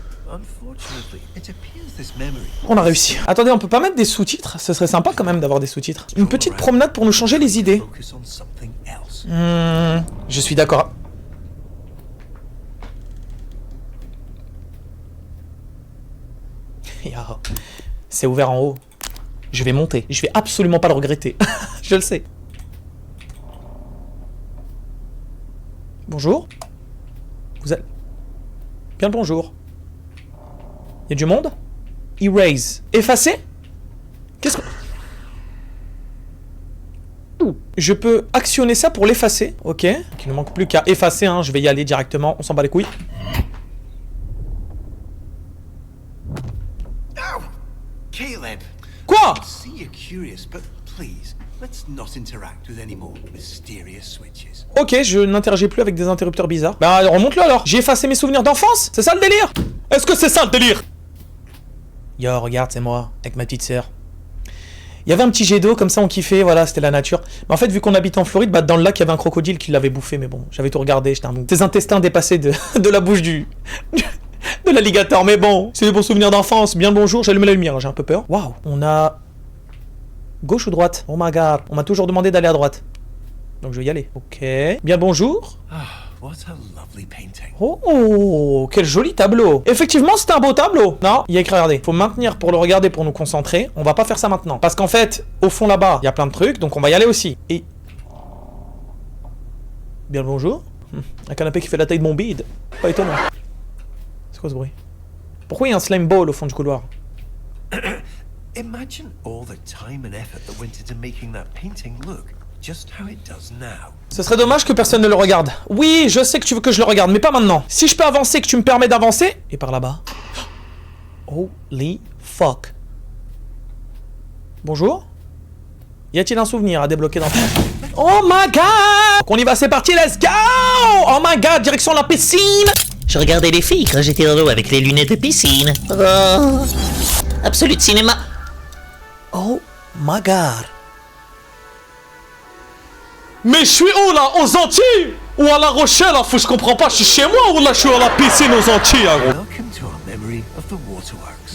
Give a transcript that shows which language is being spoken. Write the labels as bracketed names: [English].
[English] Unfortunately, it appears this memory... [French] On a réussi. Attendez, on peut pas mettre des sous-titres? Ce serait sympa quand même d'avoir des sous-titres. Une petite promenade pour nous changer les idées. [English] Focus on something else. [French] Je suis d'accord. C'est ouvert en haut. Je vais monter. Je vais absolument pas le regretter. Je le sais. Bonjour. Vous êtes... Bien le bonjour. Il y a du monde? Erase. Effacer? Qu'est-ce que... Je peux actionner ça pour l'effacer. Ok. Il ne manque plus qu'à effacer, hein. Je vais y aller directement. On s'en bat les couilles. Caleb! Quoi? [English] I see you're curious, but please, let's not interact with any more mysterious switches. [French] Ok, je n'interagis plus avec des interrupteurs bizarres. Bah, remonte-le alors. J'ai effacé mes souvenirs d'enfance. C'est ça le délire? Est-ce que c'est ça le délire? Yo, regarde, c'est moi, avec ma petite sœur. Il y avait un petit jet d'eau, comme ça on kiffait, voilà, c'était la nature. Mais en fait, vu qu'on habite en Floride, bah dans le lac, il y avait un crocodile qui l'avait bouffé, mais bon, j'avais tout regardé, j'étais un mou. Ses intestins dépassaient de la bouche de l'alligator, mais bon, c'est des bons souvenirs d'enfance. Bien le bonjour, j'allume la lumière, j'ai un peu peur. Waouh, on a... Gauche ou droite? [English] Oh my god, [French] on m'a toujours demandé d'aller à droite. Donc je vais y aller. Ok. Bien le bonjour. [English] Ah, what a lovely painting. [French] Oh, quel joli tableau. Effectivement, c'était un beau tableau. Non, il y a écrit, regardez. Faut maintenir pour le regarder, pour nous concentrer. On va pas faire ça maintenant. Parce qu'en fait, au fond là-bas, il y a plein de trucs, donc on va y aller aussi. Et... Bien le bonjour. Un canapé qui fait la taille de mon bide. Pas étonnant. C'est quoi ce bruit? Pourquoi il y a un slime ball au fond du couloir? [English] Imagine all the time and effort that went into making that painting look just how it does now. [French] Ce serait dommage que personne ne le regarde. Oui, je sais que tu veux que je le regarde, mais pas maintenant. Si je peux avancer, que tu me permets d'avancer... Et par là-bas... [English] Holy fuck. [French] Bonjour? Y a-t-il un souvenir à débloquer dans... [English] Oh my god! [French] Donc on y va, c'est parti, [English] let's go! Oh my god, [French] direction la piscine! Je regardais les filles quand j'étais dans l'eau avec les lunettes de piscine. Oh. Absolute cinéma. [English] Oh my god. [French] Mais je suis où là? Aux Antilles? Ou à La Rochelle? Là, faut que je comprends pas, je suis chez moi ou là je suis à la piscine aux Antilles, là, gros? [English] Welcome to our memory of the waterworks.